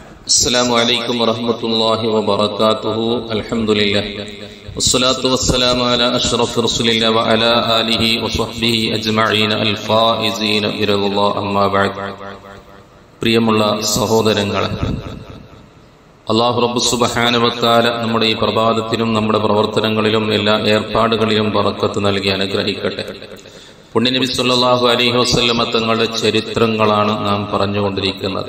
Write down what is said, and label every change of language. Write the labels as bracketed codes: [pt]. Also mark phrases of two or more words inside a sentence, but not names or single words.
[ar] السلام عليكم ورحمة الله وبركاته. الحمد لله والصلاة والسلام على أشرف رسول الله وعلى آله وصحبه أجمعين الفائزين برضا الله. أما بعد. [ml] പ്രിയമുള്ള സഹോദരങ്ങളെ, അല്ലാഹു റബ്ബ് [ar] سبحانه وتعالى [ml] നമ്മുടെ ഈ പ്രഭാതത്തിലും നമ്മുടെ പ്രവർത്തനങ്ങളിലും എല്ലാ ഏർപ്പാടുകളിലും ബറക്കത്ത് നൽകി അനുഗ്രഹിക്കട്ടെ. പുണ്യനബി [ar] صلى الله عليه وسلم [ml] തങ്ങളുടെ ചരിത്രങ്ങളാണ് നാം പറഞ്ഞുകൊണ്ടിരിക്കുന്നത്.